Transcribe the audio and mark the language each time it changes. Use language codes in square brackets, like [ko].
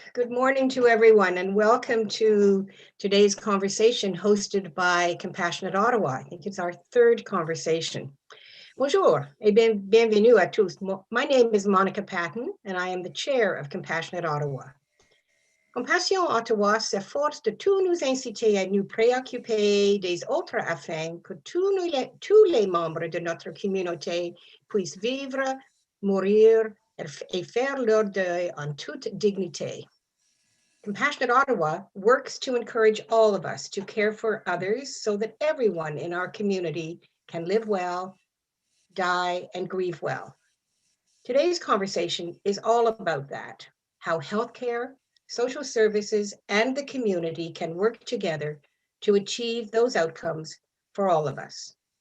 [en] Good morning to everyone, and welcome to today's conversation hosted by Compassionate Ottawa. I think it's our third conversation. [fr] Bonjour et bienvenue à tous. [en] My name is Monica Patton, and I am the chair of Compassionate Ottawa. [fr] Compassion Ottawa s'efforce de tout nous inciter à nous préoccuper des autres afin que tous les membres de notre communauté puissent vivre, mourir, et faire leur deuil en toute dignité. [en] Compassionate Ottawa works to encourage all of us to care for others so that everyone in our community can live well, die, and grieve well. Today's conversation is all about that, how healthcare, social services, and the community can work together to achieve those outcomes for all of us.